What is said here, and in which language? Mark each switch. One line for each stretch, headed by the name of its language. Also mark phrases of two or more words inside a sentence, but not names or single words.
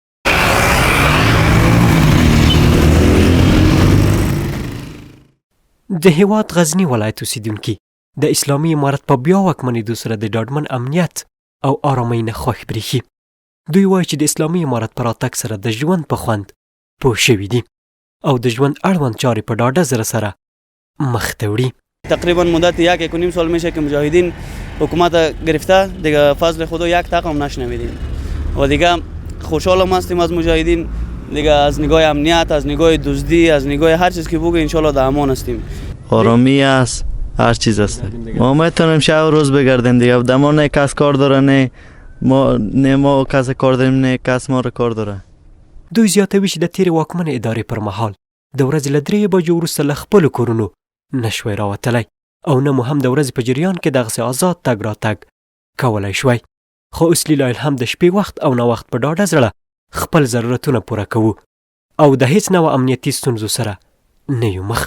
Pashto: د هیواد غزني ولایت اوسیدونکي د اسلامي امارت په بیا واکمنېدو سره د ډاډمن امنیت او آرامۍ نه خوښ برېښي. دوی وایي چې د اسلامي امارت په راتګ سره د ژوند په خوند پوه شوي دي او د ژوند اړوند چارې په ډاډه زړه سره مخ ته وړي.
Persian: تقریبا مدت 1.5 سال میشه که مجاهدین حکومت گرفته، دیگه فضل خدا یک تقم نشنویدیم و دیگه خوشحالم هستیم از مجاهدین، دیگه از نگاه امنیت، از نگاه دزدی، از نگاه هر چیز که بگه انشالله در امان هستیم. آرامی است، هر چیز است. ما میتونیم شب و روز بگردیم دیگه. دما نه کس کار داره، نه ما کس کار داریم، نه کس ما رو کار داره.
Pashto: دوی زیاتوي چې د تیرې واکمنې ادارې پر مهال د ورځې له 3 بجو وروسته له خپلو کورونو نشوی راوتلی او نه مو هم د ورځې په جریان کې دغسې آزاد تګ راتګ کولی شوی. خو اوس لیلا الحم د شپې وخت او ناوخت په ډاډه زړه خپل ضرورتونه پوره کوو او د هیڅ نوع امنیتي ستونزو سره نه یو مخ.